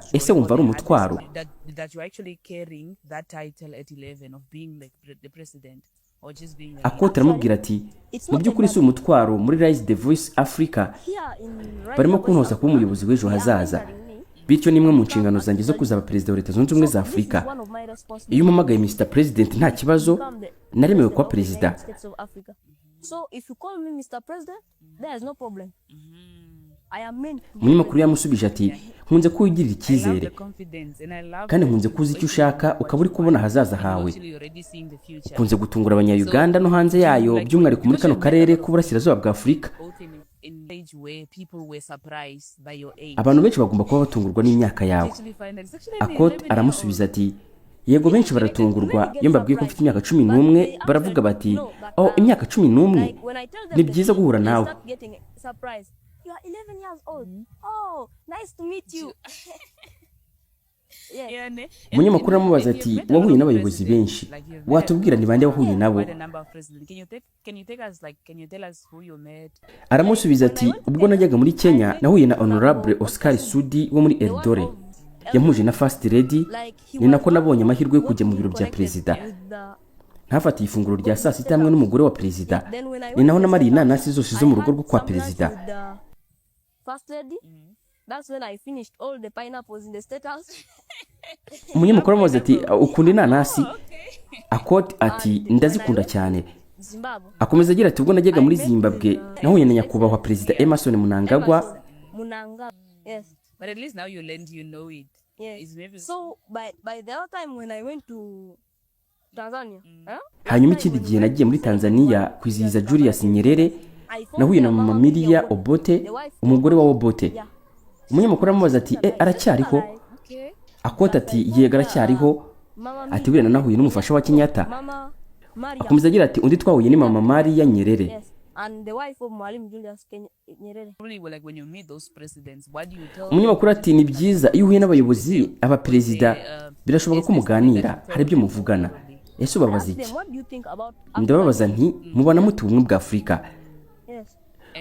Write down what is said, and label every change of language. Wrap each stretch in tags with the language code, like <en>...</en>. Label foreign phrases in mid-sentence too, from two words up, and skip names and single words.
<rw>Ese wumva ari umutwaro? Akote aramubwira ati mu by'ukuri si umutwaro muri Rise the Voice Africa barimo kuntoza kuba umuyobozi w'ejo hazaza. Bityo nimwe mu nshingano zanjye zo kuzaba perezida wa Leta Zunze Ubumwe za Afrika. Iyo umpamagaye</rw> <en>Mr President</en> <rw>nta kibazo naremewe kuba perezida.</rw> <en>So if you call me Mr President there is no problem.</en> <rw>Umunyamakuru yamusubije ati nkunze ko wigirira icyizere kandi nkunze kuzi icyo ushaka ukaba uri kubona hazaza hawe. Ukunze gutungura abanya-Uganda no hanze yayo by'umwihariko muri kano karere k'uburasirazuba bwa Afurika. Abantu benshi bagomba kuba batungurwa n'imyaka yawe. Akote aramusubiza ati yego benshi baratungurwa iyo mbabwiye ko mfite imyaka 11 baravuga bati oh imyaka 11 ni byiza guhura nawe.</rw> <en>You are 11 years old. Oh, nice to meet you.</en> <rw>Umunyamakuru aramubaza ati wahuye n'abayobozi benshi watubwira ni bande wahuye nabo? Aramusubiza ati ubwo najyaga muri Kenya nahuye na Honorable Oscar Sudi wo muri Eldoret. Yampuje na</rw> <en>First Lady</en> <rw>ni nako nabonye amahirwe yo kujya mu biro bya perezida. Ntafatiye ifunguro rya saa sita hamwe n'umugore wa perezida. Ni naho namariye inanasi zose zo mu rugo rwo kwa perezida.</rw> <en>First Lady. That's when I finished all the pineapples in the state house.</en> <rw>Umunyamakuru amaze ati ukunda inanasi? Akote ati ndazikunda cyane. Akomeza agira ati ubwo najyaga muri Zimbabwe nahuye na nyakubahwa perezida Emerson Mnangagwa.</rw> <en>Yes. But at least now you learned, you know it. Yes. So by the other time when I went to Tanzania,</en> <rw>hanyuma ikindi gihe nagiye muri Tanzania kwizihiza Julius Nyerere nahuye na mama Miria Obote umugore wa Obote. Umunyamakuru amubaza ati aracyariho? Akote ati yego aracyariho. Ati bwira nahuye n'umufasha wa Kenyatta. Akomeza agira ati undi twahuye ni mama Maria Nyerere.</rw> <en>And the wife of Mwalimu Julius Nyerere.</en> <rw>Umunyamakuru ati ni byiza iyo uhuye n'abayobozi abaperezida birashoboka ko muganira hari ibyo muvugana. Ese ubabaza iki? Ndababaza nti mubona mute ubumwe bwa Afurika?</rw>